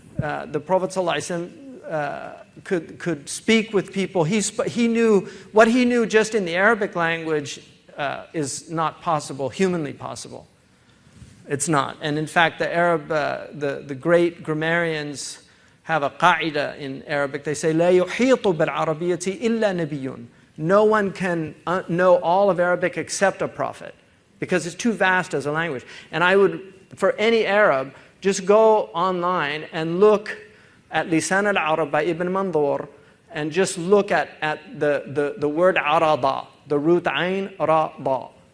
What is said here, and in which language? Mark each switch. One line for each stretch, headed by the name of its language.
English: The Prophet ﷺ could speak with people. He knew what he knew just in the Arabic language is not possible, humanly possible. It's not. And in fact, the Arab, the great grammarians have a qaida in Arabic. They say,
Arabic: لا يحيط بالعربية إلا نبي.
English: No one can know all of Arabic except a prophet, because it's too vast as a language. And I would, for any Arab, just go online and look at Lisan al-Arab by Ibn Mandur, and just look at the word arada, the root ayn, ra, da.